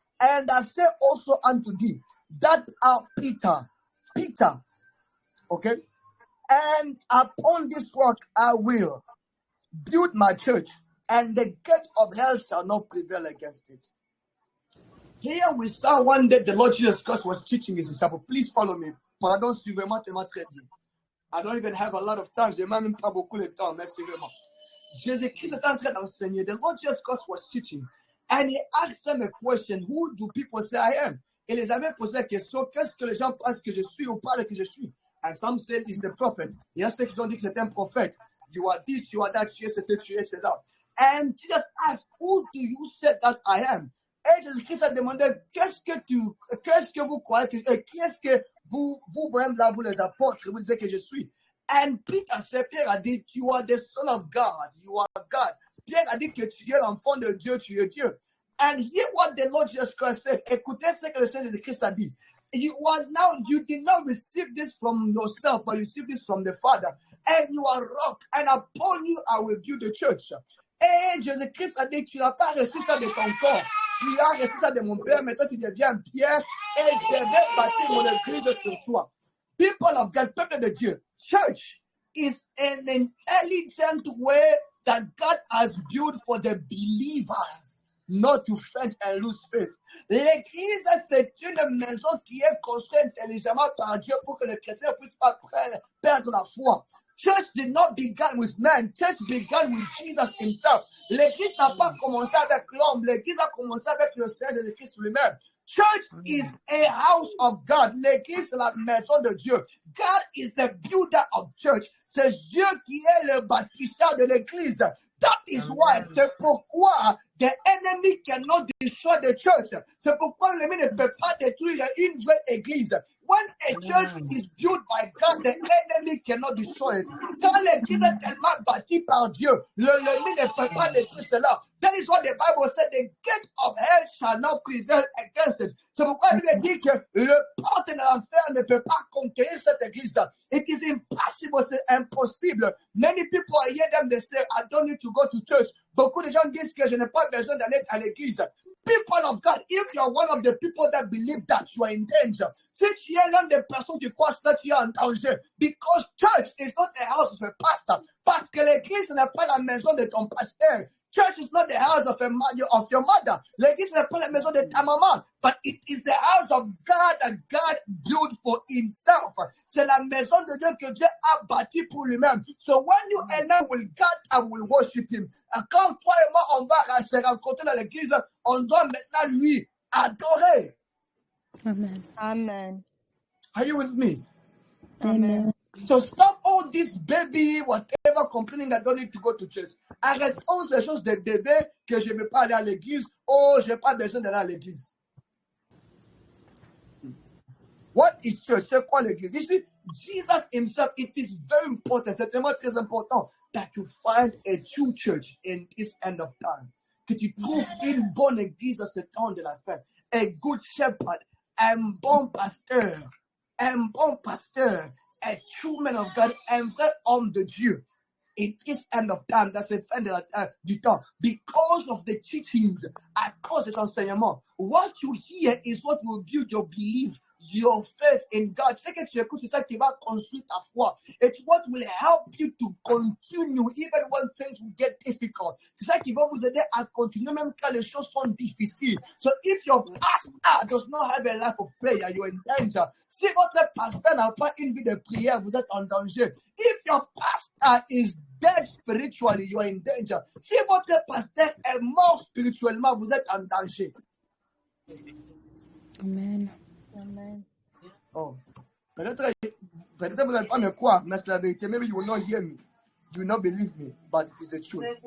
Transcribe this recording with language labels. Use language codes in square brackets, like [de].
[en] And I say also unto thee, that art Peter, okay? And upon this rock I will build my church, and the gate of hell shall not prevail against it. Here we saw one day the Lord Jesus Christ was teaching his disciples. Please follow me. [fr] Pardon, suivez-moi tellement très bien. [en] I don't even have a lot of time. [fr] Je n'ai même pas beaucoup de temps, mais suivez-moi. Jésus-Christ est en train d'enseigner. [en] The Lord Jesus Christ was teaching. And he asked them a question. Who do people say I am? [fr] Et les avait posé la question, qu'est-ce que les gens pensent que je suis ou parlent que je suis? [en] And some say he's the prophet. [fr] Il y a ceux qui ont dit que c'est un prophète. [en] You are this, you are that, [fr] tu es ceci, tu es cela. [en] And Jesus asked, who do you say that I am? [fr] Et Jésus-Christ a demandé, qu'est-ce que vous croyez qui est-ce que vous-même là, vous les apôtres, vous disiez que je suis? [en] And Peter said, [fr] Pierre a dit, [en] you are the Son of God, you are God. [fr] Pierre a dit que tu es l'enfant de Dieu, tu es Dieu. [en] And hear what the Lord Jesus Christ said. [fr] Écoutez ce que le Seigneur Jésus-Christ a dit. [en] You did not receive this from yourself, but you received this from the Father. And you are rock, and upon you I will build the church. [fr] Et Jésus-Christ a dit, tu n'as pas reçu ça de ton corps. Tu as reçu ça de mon Père, mais toi tu deviens Pierre, et je vais bâtir mon église sur toi. [en] People of God, [fr] peuple de Dieu, [en] church is an intelligent way that God has built for the believers, not to faint and lose faith. [fr] L'église, c'est une maison qui est construite intelligemment par Dieu pour que les chrétiens ne puissent pas perdre la foi. [en] Church did not begin with man. Church began with Jesus himself. [fr] L'église n'a pas commencé avec l'homme. L'église a commencé avec le Seigneur Jésus-Christ lui-même. [en] Church is a house of God. [fr] L'église, c'est la maison de Dieu. [en] God is the builder of church. [fr] C'est Dieu qui est le bâtisseur de l'église. [en] That is why, [fr] c'est pourquoi the enemy cannot destroy the church. C'est pourquoi l'ennemi ne peut pas détruire une vraie église. [en] When a church is built by God, the enemy cannot destroy it. [fr] Quand l'église est tellement bâtie par Dieu, l'ennemi ne peut pas détruire cela. [en] That is what the Bible said, the gate of hell shall not prevail against it. [fr] C'est pourquoi il dit que le porte de l'enfer ne peut pas conquérir cette église. [en] It is impossible, [fr] c'est impossible. [en] Many people hear them, they say, I don't need to go to church. [fr] Beaucoup de gens disent que je n'ai pas besoin d'aller à l'église. [en] People of God, if you are one of the people that believe that, you are in danger. [fr] Si tu es l'une des personnes qui croient que tu es en danger, [en] because church is not the house of a pastor. [fr] Parce que l'église n'est pas la maison de ton pasteur. [en] Church is not the house of your mother. [fr] L'église n'est pas la maison de ta maman. [en] But it is the house of God that God built for himself. [fr] C'est la maison de Dieu que Dieu a bâtie pour lui-même. [en] So when you and I will God, I will worship him. [fr] Quand toi et moi, on va se rencontrer dans l'église, on doit maintenant lui adorer. [en] Amen. Amen. Are you with me? Amen. So stop all this baby, whatever, complaining that don't need to go to church. [fr] Arrêtons ces choses de bébé que je ne veux pas aller à l'église. Oh, je n'ai pas besoin d'aller à l'église. [en] What is church? [fr] C'est quoi l'église? [en] You see, Jesus himself, it is very important, [fr] c'est vraiment très important [en] that you find a true church in this end of time. [fr] Que tu trouves une bonne église dans ce temps de la fin. [en] A good shepherd, [fr] un bon pasteur, [en] a true man of God, [fr] un vrai homme de Dieu. [en] In this end of time, that's the end du temps. Because of the teachings, [fr] à cause des enseignements, [en] what you hear is what will build your belief, your faith in God. [fr] Ce que tu écoutes, c'est ça qui va construire ta foi. [en] It's what will help you to continue even when things will get difficult. [fr] C'est ça qui va vous aider à continuer même quand les choses sont difficiles. [en] So if your pastor does not have a life of prayer, you're in danger. [fr] Si votre pasteur n'a pas une vie de prière, vous êtes en danger. [en] If your pastor is dead spiritually, you are in danger. [fr] Si votre pasteur est mort spirituellement, vous êtes en danger. [en] Amen. Amen. [fr] Oh, peut-être vous n'allez pas me croire, mais c'est la vérité. [en] Maybe you will not hear me, you will not believe me, but it is the truth.